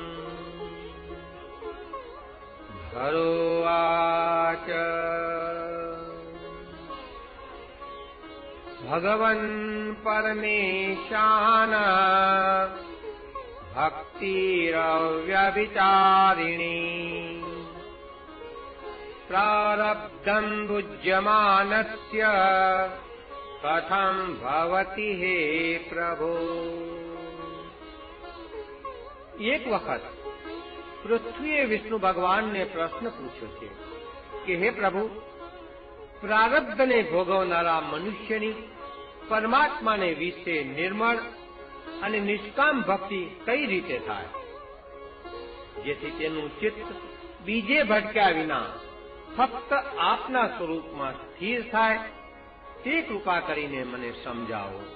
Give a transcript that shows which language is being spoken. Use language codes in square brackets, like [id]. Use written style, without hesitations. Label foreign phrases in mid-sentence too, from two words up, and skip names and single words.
[sa] भगवाच भगवन् परमेशान भक्तिरव्यभिचारिणी प्रारब्धम् भुज्यमानस्य कथम भवति हे प्रभु. [gu] એક વખત પૃથ્વીએ વિષ્ણુ ભગવાનને પ્રશ્ન પૂછ્યો છે કે હે પ્રભુ, પ્રારબ્ધને ભોગવનારા મનુષ્યની પરમાત્માને વિશે નિર્મળ અને નિષ્કામ ભક્તિ કઈ રીતે થાય, જેથી તેનું ચિત્ત બીજે ભટક્યા વિના ફક્ત આપના સ્વરૂપમાં સ્થિર થાય, તે કૃપા કરીને મને સમજાવો.